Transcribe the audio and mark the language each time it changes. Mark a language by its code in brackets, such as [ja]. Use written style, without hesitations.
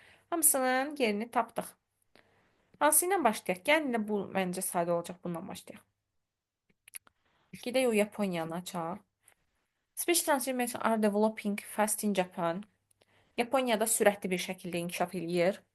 [az] Hamısının yerini tapdıq. Hansı ilə başlayaq? Yəni bu məncə sadə olacaq. Bununla başlayaq. Gedək o Yaponiyanı açaq. [en] Speech transformation are developing fast in Japan. [az] Yaponiyada sürətli bir şəkildə inkişaf eləyir.